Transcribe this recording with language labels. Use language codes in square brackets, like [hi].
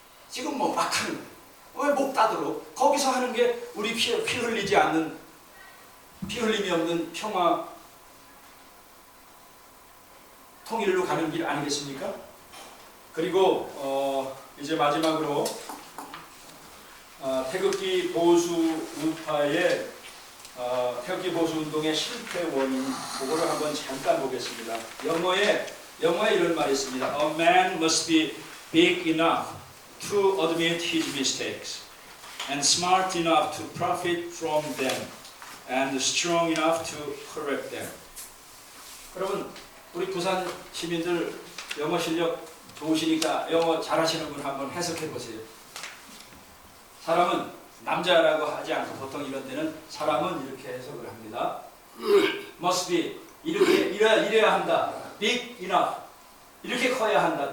[ko] 지금 뭐 막 하는 거예요. 왜 목 따도록 거기서 하는 게 우리 피 흘리지 않는 피 흘림이 없는 평화 통일로 가는 길 아니겠습니까? 그리고 이제 마지막으로 태극기 보수 우파의 태극기 보수 운동의 실패 원인 그거를 한번 잠깐 보겠습니다. 영어에 이런 말이 있습니다. [en] A man must be big enough to admit his mistakes and smart enough to profit from them and strong enough to correct them. [ko] 여러분 우리 부산 시민들 영어 실력 좋으시니까 영어 잘하시는 분 한번 해석해 보세요. 사람은 남자라고 하지 않고 보통 이런 때는 사람은 이렇게 해석을 합니다. [en] must be [ko] 이래야 한다. [en] big enough [ko] 이렇게 커야 한다.